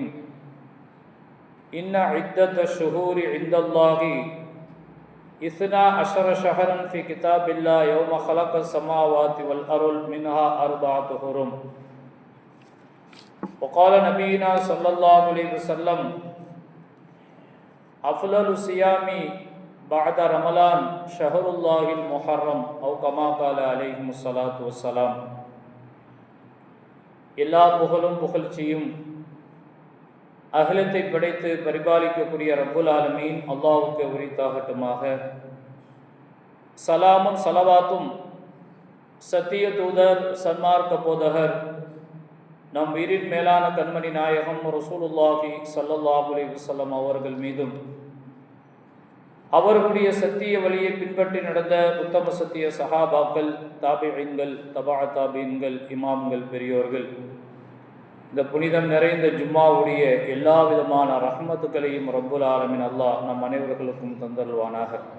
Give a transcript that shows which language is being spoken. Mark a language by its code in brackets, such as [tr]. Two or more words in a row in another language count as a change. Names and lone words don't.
[ar] إن عدة الشهور عند الله 12 شهرا في كتاب الله يوم خلق السماوات والأرض منها 4 حرم. وقال نبينا صلى الله عليه وسلم: أفضل الصيام بعد رمضان شهر الله المحرم أو كما قال عليه الصلاة والسلام. [ta] எல்லா புகழும் புகழ்ச்சியும் அகிலத்தை படைத்து பரிபாலிக்கக்கூடிய [ar] رب العالمين [ta] அல்லாஹ்வுக்கு உரித்தாகட்டுமாக. சலாமும் சலவாத்தும் சத்திய தூதர் சன்மார்க்க போதகர் நம் உயிரின் மேலான கண்மணி நாயகம் [ar] رسول الله صلى الله عليه وسلم [ta] அவர்கள் மீதும், அவர்களுடைய சத்திய வழியை பின்பற்றி நடந்த உத்தம சத்திய சஹாபாக்கள், தாபிஈன்கள், தபா தாபீன்கள், இமாம்கள், பெரியோர்கள், இந்த புனிதம் நிறைந்த ஜும்மாவுடைய எல்லா விதமான ரஹ்மத்துக்களையும் [ar] رب العالمين [ta] அல்லாஹ் நம் அனைவர்களுக்கும் தந்தருள்வானாக.